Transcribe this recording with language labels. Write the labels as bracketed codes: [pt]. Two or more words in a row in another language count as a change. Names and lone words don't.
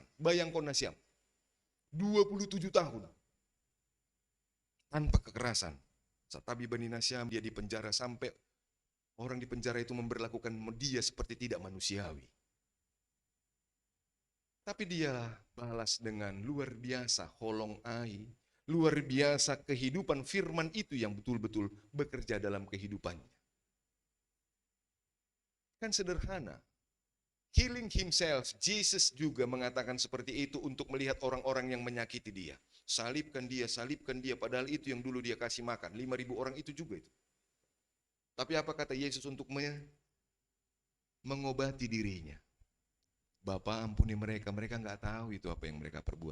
[id] Bayangkan nasiam. 27 tahun tanpa kekerasan. [bts] Satabi Bani Nasyam [id] dia dipenjara sampai orang di penjara itu memberlakukan dia seperti tidak manusiawi. Tapi dia balas dengan luar biasa [bts] holong ai, [id] luar biasa kehidupan firman itu yang betul-betul bekerja dalam kehidupannya. Kan sederhana. [en] Healing himself, [id] Jesus juga mengatakan seperti itu untuk melihat orang-orang yang menyakiti dia. Salibkan dia, padahal itu yang dulu dia kasih makan. 5.000 orang itu juga itu. Tapi apa kata Yesus untuk mengobati dirinya? Bapa ampuni mereka, mereka nggak tahu itu apa yang mereka perbuat.